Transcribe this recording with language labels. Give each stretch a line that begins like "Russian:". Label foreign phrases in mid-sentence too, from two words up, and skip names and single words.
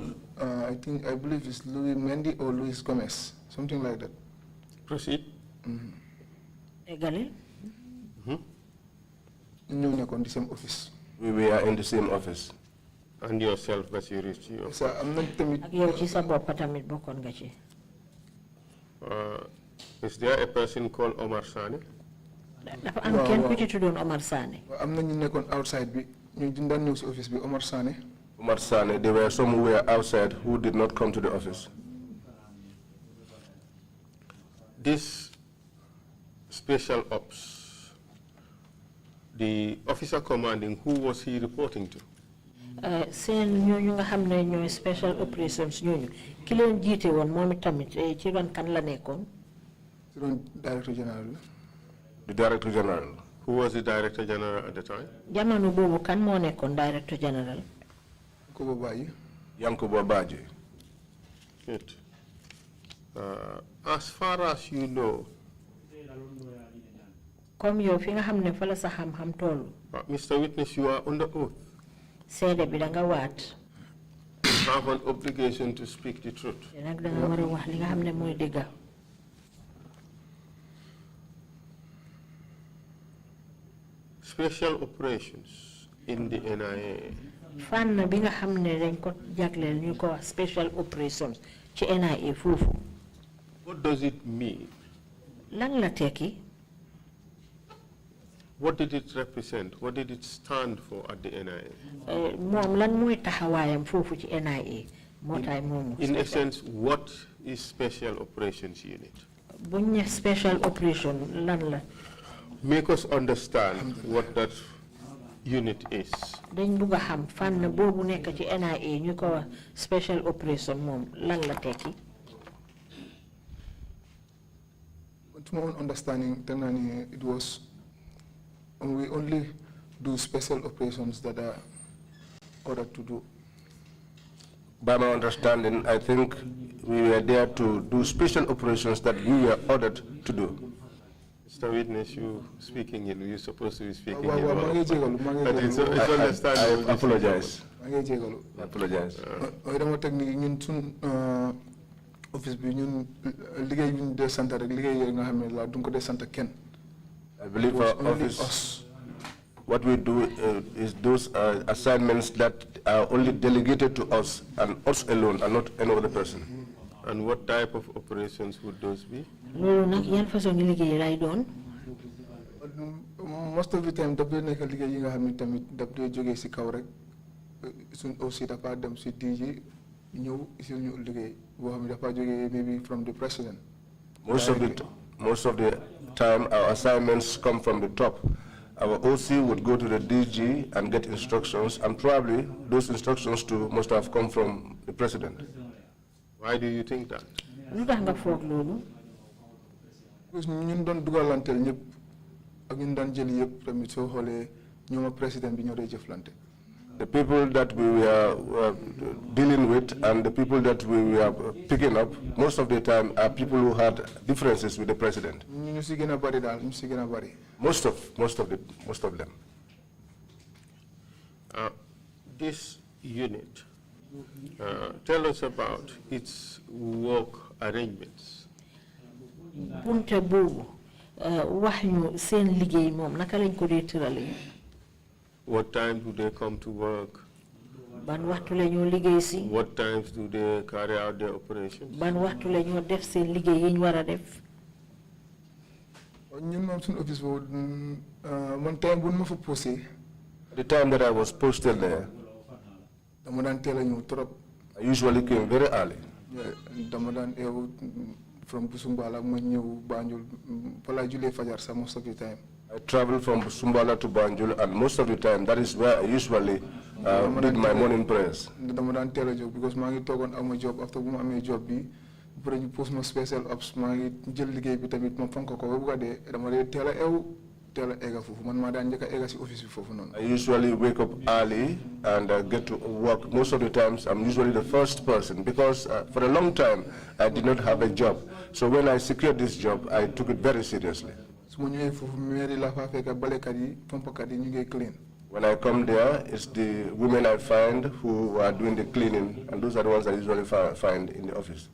English: I believe it's Louis Mendy or Luis Gomez, something like that. Proceed.
Wolof: Egali.
English: In the same office. We were in the same office. And yourself, Basiru? So I'm not
Wolof: ak yow ci sa bopp tamit bokkoon nga ci.
English: Is there a person called Omar Sane?
Wolof: Dafa am kenn ku ci tuddoon Omar Sane. am na ñu nekkoon outside bi ñu daan ñëw si office bi Omar Sane.
English: Omar Sane, there were some who were outside who did not come to the office. This special ops, the officer commanding, who was he reporting to?
Wolof: Seen ñooñu nga xam ne ñooy
English: special operations
Wolof: ñooñu ki leen jiite woon moom itamit ci ron kan la nekkoon? ci ron
English: director general. The director general. Who was the director general at the time?
Wolof: Jamono boobu kan moo nekkoon
English: director general? Yankuba Baji. Good. As far as you know,
Wolof: comme yow fi nga xam ne fa la sa xam-xam tollu.
English: Mr. Witness, you are under oath.
Wolof: Seede bi da nga waat.
English: have an obligation to speak the truth. Special operations in the NIA. Special operations
Wolof: ci NIA fofu.
English: What does it mean?
Wolof: Lan la teki?
English: What did it represent? What did it stand for at the NIA?
Wolof: Mom lan moy taxawayam fofu ci NIA.
English: In essence, what is Special Operations Unit?
Wolof: Buñ
English: special operation
Wolof: lan la?
English: Make us understand what that unit is.
Wolof: Dañ bëgg xam fan bobu nekk ci NIA ñu ko
English: special operation
Wolof: mom lan la teki?
English: To my own understanding, it was we only do special operations that are ordered to do. By my understanding, I think we were there to do special operations that we were ordered to do. Mr. Witness, you speaking in, you're supposed to be speaking I apologize. I apologize.
Wolof: Office bi ñun liggéey bi ñu dee sant rek liggéey yooyu nga xam ne la duñ ko dee sant kenn.
English: I believe our office, what we do is those assignments that are only delegated to us and us alone and not any other person. And what type of operations would those be? Most of the time
Wolof: daf dee nekk liggéey yi nga xam ne tamit daf dee jógee si kaw rek suñ aussi dafa dem si DG ñëw si ñu liggéey boo xam ne dafa jógee
English: maybe from the president. Most of the time our assignments come from the top. Our OC would go to the DG and get instructions, and probably those instructions too must have come from the president. Why do you think that?
Wolof: Because ñun doon dugalanteel ñëpp ak ñun daan jël yëpp tamit soo xoolee ñoom président bi ñoo dee jëflante.
English: The people that we were dealing with and the people that we were picking up, most of the time are people who had differences with the president. Most of them. This unit, tell us about its work arrangements.
Wolof: Bunte bobu wax ñu seen liggéey moom naka lañ ko dee tëralee.
English: What time do they come to work?
Wolof: Ban waxtu la ñoo liggéey si.
English: What times do they carry out their operations?
Wolof: Ban waxtu la ñoo def seen liggéey yi ñu war a def. ñun moom suñu office boobu man time bu ma fa posé.
English: The time that I was posted there,
Wolof: dama daan teel a ñëw trop.
English: I usually came very early.
Wolof: Dama daan eewu from Busumbala ma ñëw Banjul fa laa julee fajar sax
English: most of the time. I travel from Sumbala to Banjul, and most of the time that is where I usually did my morning prayers.
Wolof: Dama daan teel a jóg because maa ngi toogoon am
English: job after
Wolof: bu ma amee job bi bu ñu post ma
English: special ops
Wolof: maa ngi jël liggéey bi tamit ma fonk ko ba bu ko dee dama dee teel a eewu teel a egga foofu man maa daan njëkk a egga si office bi foofu noonu.
English: I usually wake up early and get to work. Most of the times I'm usually the first person because for a long time I did not have a job. So when I secured this job, I took it very seriously. When I come there, it's the women I find who are doing the cleaning, and those are the ones I usually find in the office.